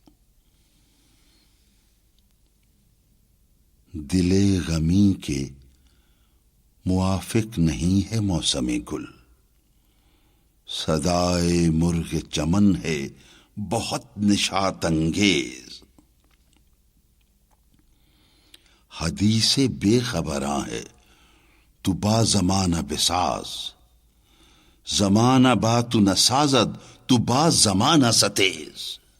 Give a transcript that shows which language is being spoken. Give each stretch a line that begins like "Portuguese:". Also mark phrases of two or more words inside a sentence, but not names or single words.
Urdu: دل غمی کے موافق نہیں ہے موسم گل، صدائے مرغ چمن ہے بہت نشاط انگیز۔ حدیث بے خبراں ہے
Persian: تو با زمانہ بساز، زمانہ با تو نسازد تو با زمانہ ستیز۔